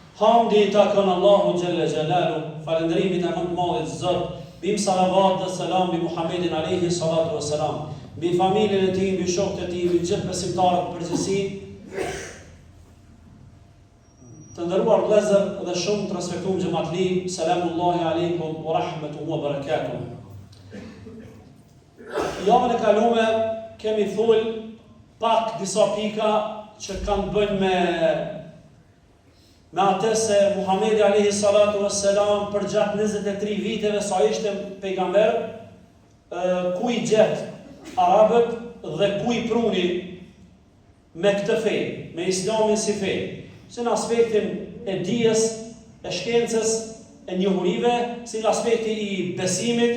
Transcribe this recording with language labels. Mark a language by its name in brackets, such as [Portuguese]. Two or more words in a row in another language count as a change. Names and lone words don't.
[Albanian] Hamdi takon Allahu [Arabic] جل جلاله, [Albanian] falëndërimit e mëndë madhit Zot, bim salavat dhe selam bi Muhammedin [Arabic] عليه الصلاة والسلام, [Albanian] bi familjen e tij, bi shokët e tij, bi gjithë besimtarët përgjithësi. Të nderuar vëllezër dhe shumë të respektuar xhamatli, [Arabic] سلام الله عليكم ورحمته وبركاته. [Albanian] Javën e kalume kemi thull pak disa pika që kanë bënë me atë se Muhamedi [Arabic] عليه الصلاة والسلام [Albanian] për gjatë 23 viteve sa ishte pejgamber, ku i gjet arabët dhe ku i pruni me këtë fe, me islamin si fe, si në aspektin e dijes, e shkencës, e njohurive, si në aspekti i besimit.